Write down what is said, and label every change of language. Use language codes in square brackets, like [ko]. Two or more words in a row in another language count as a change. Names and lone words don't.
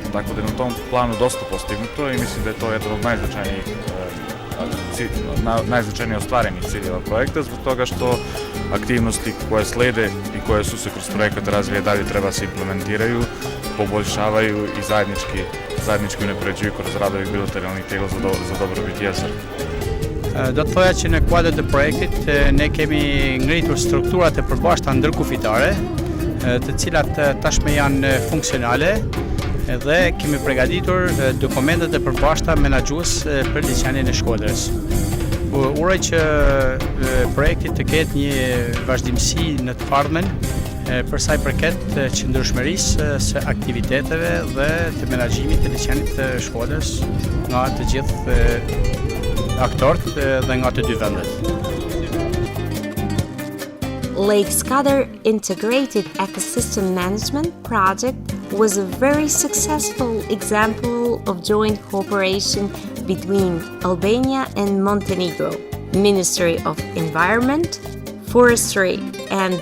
[sr] Tako da je na tom planu dosta postignuto i mislim da je to jedan od najznačajnije ostvarenih ciljeva projekta zbog toga što aktivnosti koje slede i koje su se kroz projekat razvije dalje treba se implementiraju, poboljšavaju i zajednički unapređuju kroz radove bilateralnih tijela za dobrobit jezera. [sq] Do të thoja që në kuadër të projektit ne kemi ngritur strukturat e përbashkëta ndërkufitare, të cilat tashmë janë funksionale dhe kemi përgatitur dokumentet e përbashkëta menaxhues për liçenin e Shkodrës. Uroj që projekti të ketë një vazhdimsi në të ardhmen për sa i përket qëndrueshmërisë së aktiviteteve dhe të menaxhimit të liçenit të Shkodrës nga të gjithë aktorët dhe nga të dy vendet. [en] Lake Skadar Integrated Ecosystem Management Project was a very successful example of joint cooperation between Albania and Montenegro, Ministry of Environment, Forestry and